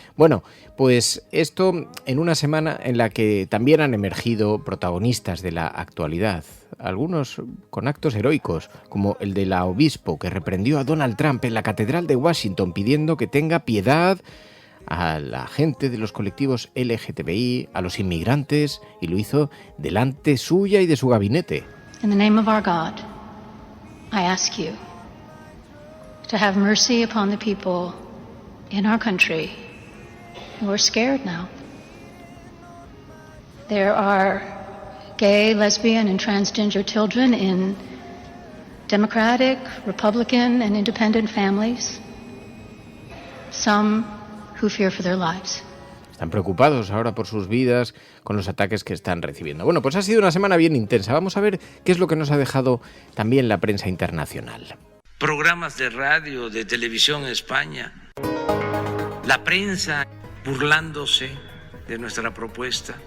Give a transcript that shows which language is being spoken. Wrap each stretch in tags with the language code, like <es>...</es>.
<es>Bueno, pues esto en una semana en la que también han emergido protagonistas de la actualidad, algunos con actos heroicos, como el de la obispo que reprendió a Donald Trump en la Catedral de Washington pidiendo que tenga piedad a la gente de los colectivos LGTBI, a los inmigrantes, y lo hizo delante suya y de su gabinete.</es> <en>In the name of our God, I ask you to have mercy upon the people in our country who are scared now. There are gay, lesbian, and transgender children in Democratic, Republican, and independent families. Some who fear for their lives.</en> <es>Están preocupados ahora por sus vidas con los ataques que están recibiendo. Bueno, pues ha sido una semana bien intensa. Vamos a ver qué es lo que nos ha dejado también la prensa internacional. Programas de radio, de televisión en España, la prensa burlándose de nuestra propuesta.</es>